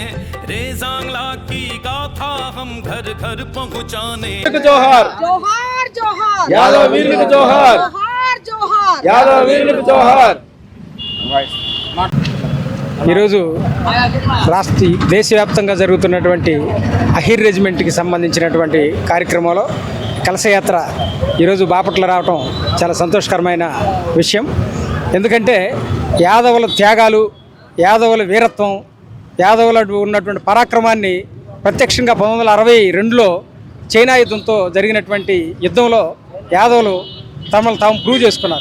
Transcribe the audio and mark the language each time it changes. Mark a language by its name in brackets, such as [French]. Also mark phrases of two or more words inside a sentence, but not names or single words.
[Hindi] रेजांगला की गाथा हम घर घर पहुंचाने। जोहार जोहार जोहार यादव वीर जोहार जोहार जोहार यादव वीर जोहार। [Telugu] ఈరోజు దేశవ్యాప్తంగా జరుగుతున్నటువంటి అహిర్ రెజిమెంట్కి సంబంధించినటువంటి కార్యక్రమంలో కలశయాత్ర ఈరోజు బాపట్ల రావటం చాలా సంతోషకరమైన విషయం. ఎందుకంటే యాదవుల త్యాగాలు, యాదవుల వీరత్వం, యాదవుల ఉన్నటువంటి పరాక్రమాన్ని ప్రత్యక్షంగా 1962లో చైనా యుద్ధంతో జరిగినటువంటి యుద్ధంలో యాదవులు తమను తాము ప్రూవ్ చేసుకున్నారు.